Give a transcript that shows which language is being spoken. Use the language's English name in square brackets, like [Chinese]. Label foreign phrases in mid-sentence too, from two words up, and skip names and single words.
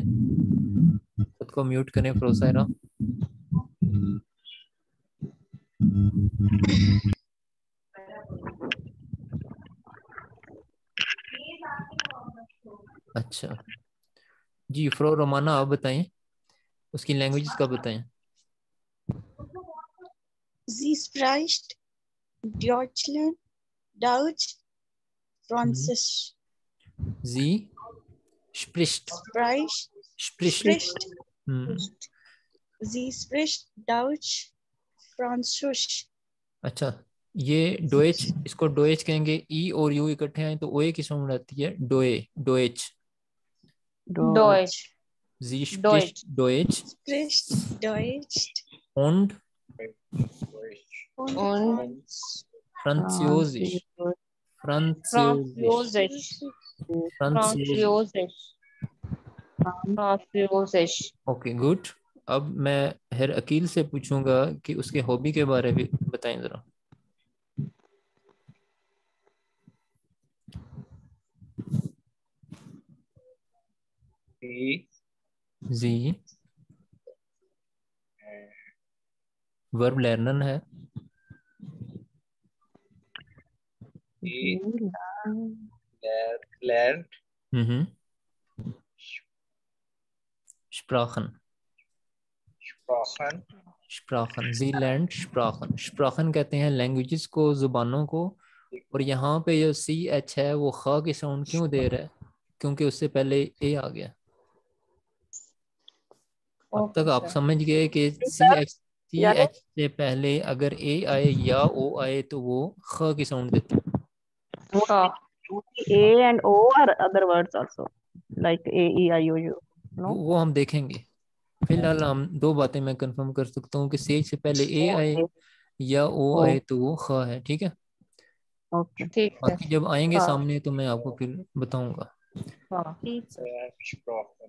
[Hindi] खुद को म्यूट करें फ्रोसायरा। अच्छा जी, फ्रो रोमाना आप बताएं, उसकी लैंग्वेजेस का बताएं। [German] Sie spricht Deutschland, Deutsch, Französisch. Sie spricht Spricht, स्प्रिस्ट spricht, हम्म sie spricht Deutsch, Französisch. [Hindi] अच्छा, ये डोएच, इसको डोएच कहेंगे। ई और यू इकट्ठे आए तो ओए की साउंड आती है, [German] Deu Deutsch. डॉयच [Hindi] जी [German] डॉयच spricht Deutsch Spricht Deutsch und und und Französisch Französisch फ्रांसियोसिश Französisch। फ्रांसियोसिश [English] Okay good. [Hindi] अब मैं हर अकील से पूछूंगा कि उसके हॉबी के बारे में बताएं जरा। जी वर्ब लर्नर है। [German] lernt हम्म Sprachen Sprachen Sprachen sie lernt Sprachen। [Hindi] Sprachen कहते हैं लैंग्वेजेस को, जुबानों को। और यहाँ पे जो सी एच है वो खा की साउंड क्यों दे रहा है? क्योंकि उससे पहले ए आ गया। अब तक आप समझ गए कि सी एच से पहले अगर ए आए या ओ आए तो वो ख की साउंड देता है। [English] A and O are other words also, like A, E, I, O, U. No? [Hindi] वो हम देखेंगे। फिलहाल हम दो बातें मैं कंफर्म कर सकता हूँ कि सी एच से पहले ए आए [English] Okay. [Hindi] या ओ आए तो वो ख है। ठीक है, [English] Okay. [Hindi] ठीक है बाकी जब आएंगे हाँ सामने तो मैं आपको फिर बताऊंगा। हाँ ठीक है। [German] lernt Sprachen